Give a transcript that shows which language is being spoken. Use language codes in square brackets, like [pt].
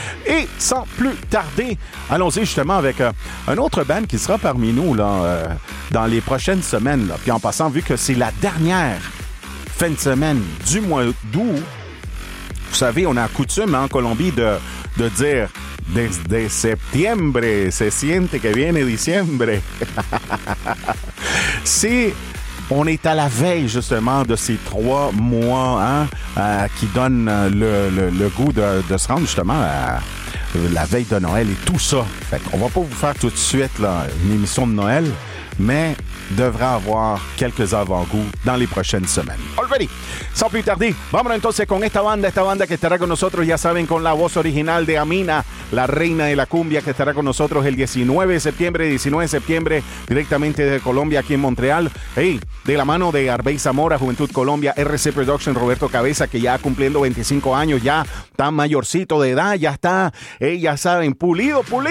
[fr] Et sans plus tarder, allons-y justement avec un autre band qui sera parmi nous là, dans les prochaines semaines. Là. Puis en passant, vu que c'est la dernière fin de semaine du mois d'août, vous savez, on a coutume en Colombie de dire... [es] Desde septiembre, se siente que viene diciembre. [fr] Si on est à la veille, justement, de ces trois mois hein, qui donnent le goût de se rendre, justement, à la veille de Noël et tout ça. Fait qu'on va pas vous faire tout de suite là, une émission de Noël, mais devra avoir quelques avant-goûts dans les prochaines semaines. [en] Already! [fr] Sans plus tarder, [es] vamos entonces con esta banda que estará con nosotros, ya saben, con la voz original de Amina, la reina de la cumbia, que estará con nosotros el 19 de septiembre, directamente de Colombia, aquí en Montreal. Hey, de la mano de Arbey Zamora, Juventud Colombia, RC Production, Roberto Cabeza, que ya cumpliendo 25 años, ya está mayorcito de edad, ya está, hey, ya saben, pulido.